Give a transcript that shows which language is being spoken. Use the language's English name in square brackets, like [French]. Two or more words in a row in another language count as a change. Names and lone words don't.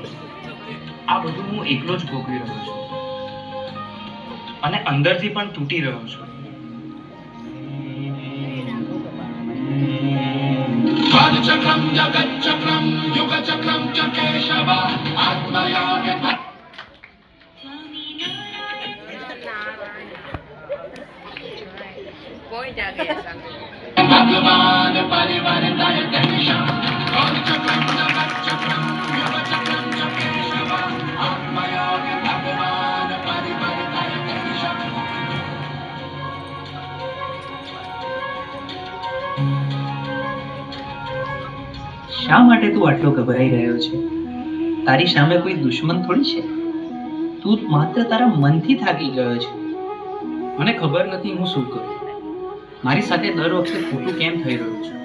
[Gujarati] આ બધું હું એકલો જ ભોગવી રહ્યો છું અને અંદરથી પણ તૂટી રહ્યો છું. [Sanskrit] चक्रम जगत चक्रम युग चक्रम च केशव आत्मयोग भगवान परिवर्तय देशम चक्रम जगत चक्रम युग चक्रम च केशव आत्मयोग भगवान परिवर्तय देशम. [Gujarati] શા માટે તું આટલો ગભરાઈ રહ્યો છે? તારી સામે કોઈ દુશ્મન થોડી છે. તું માત્ર તારા મનથી થાકી ગયો છે. મને ખબર નથી હું શું કરું. મારી સાથે દર વખતે ખોટું કેમ થઈ રહ્યું છે?